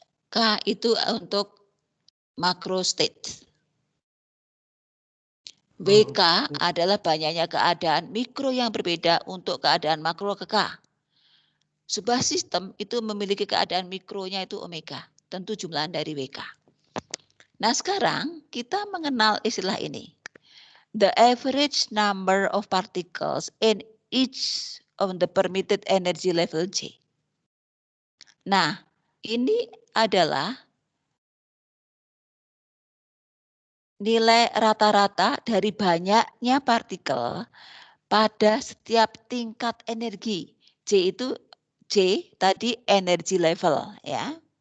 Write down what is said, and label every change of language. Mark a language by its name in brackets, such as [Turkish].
[Indonesian] K itu untuk macro state. WK adalah banyaknya keadaan mikro yang berbeda untuk keadaan makro ke K. Sebuah sistem itu memiliki keadaan mikronya itu omega, tentu jumlahan dari WK. Nah sekarang kita mengenal istilah ini. [English] The average number of particles in each of the permitted energy level J. [Indonesian] Nah ini adalah nilai rata-rata dari banyaknya partikel pada setiap tingkat energi. J itu J tadi [English] energy level [Indonesian] ya.